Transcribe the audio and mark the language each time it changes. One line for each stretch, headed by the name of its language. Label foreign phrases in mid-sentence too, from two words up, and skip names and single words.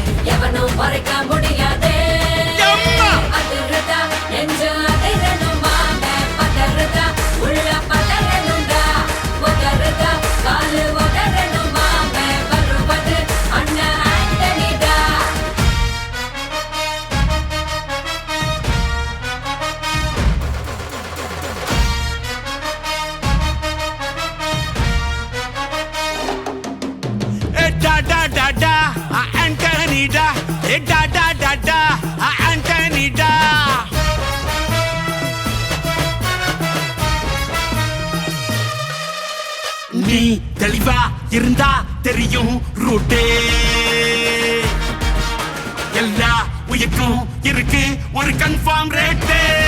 Tamil: எவனும் மறைக்க முடியாதே. அதிர்றதா நெஞ்சு அதிரணும் மாம. பதறதா உள்ள பதறணும்டா. உதறதா காலு உதறணும் மாம. வருவது அண்ணன் ஆண்டனிடா. Da da da da, Anthony da. Da da da da, Anthony da. நீ தெளிவா இருந்தா தெரியும் ரூட்டே. எல்லா உயிர்க்கும் இருக்கு ஒரு
English: confirm rate.